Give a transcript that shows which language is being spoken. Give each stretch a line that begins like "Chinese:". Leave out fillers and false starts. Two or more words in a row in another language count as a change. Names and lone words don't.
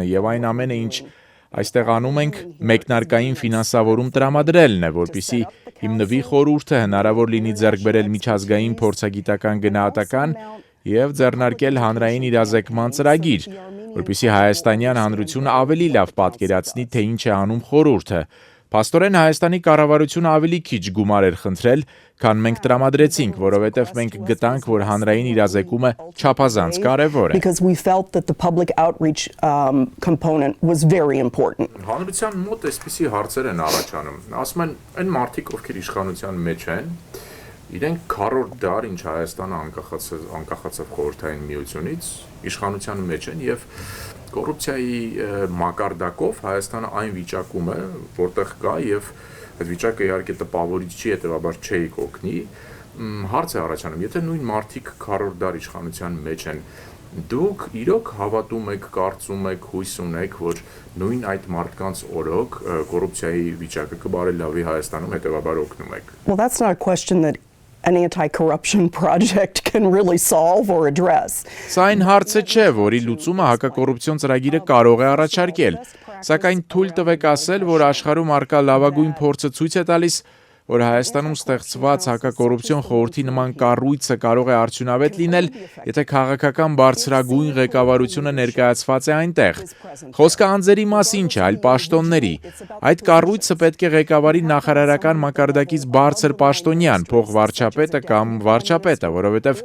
Armenian: է եւ այն ամենը, ինչ այստեղ անում ենք, մեկնարկային ֆինանսավորում տրամադրելն է, որպեսզի հիմնվի խորհուրդը հնարավոր լինի ձեռք բերել միջազգային փորձագիտական գնահատական եւ ձեռնարկել հանրային իրազեկման ծրագիր, որպեսզի հայաստանյան հանրությունը ավելի լավ պատկերացնի, թե ինչ է անում խորհուրդը։ Փաստորեն Հայաստանի կառավարությունը ավելի քիչ գումար էր խնդրել, քան մենք տրամադրեցինք, որովհետև մենք գտանք, որ հանրային իրազեկումը չափազանց կարևոր է։
English: Because we felt that the public outreach component was very important.
Armenian: Հանրության մոտ այսպիսի հարցեր են առաջանում։ Ասում են, այն մարդիկ, ովքեր իշխանության մեջ են, իրենք քառորդ դար, ինչ Հայաստանը անկախացավ խորհրդային միությունից, իշխանության մեջ են եւ կոռուպցիայի մակարդակով Հայաստանը այն վիճակում է, որտեղ կա եւ այդ վիճակը իհարկե տպավորիչ չի, հետեւաբար չէի կօգնի։ Հարց է առաջանում, եթե նույն մարդիկ քառորդ դար իշխանության մեջ են, դուք իրոք հավատում եք, կարծում եք, հույս ունեք, որ նույն այդ մարդկանց օրոք կոռուպցիայի վիճակը կբարելավի Հայաստանում, հետեւաբար օգնում եք։
English: Well, that's not a question that an anti-corruption project can really solve or address.
Armenian: Սա այն հարցը չէ, որի լուծումը հակակոռուպցիոն ծրագիրը կարող է առաջարկել, սակայն թույլ տվեք ասել, որ աշխարհում առկա լավագույն փորձը ցույց է տալիս, որ Հայաստանում ստեղծված հակակոռուպցիոն խորհրդի նման կառույցը կարող է արդյունավետ լինել, եթե քաղաքական բարձրագույն ղեկավարությունը ներկայացված է այնտեղ։ Խոսքը անձերի մասին չէ, այլ պաշտոնների։ Այդ կառույցը պետք է ղեկավարի նախարարական մակարդակից բարձր պաշտոնյան, փոխվարչապետը կամ վարչապետը, որովհետև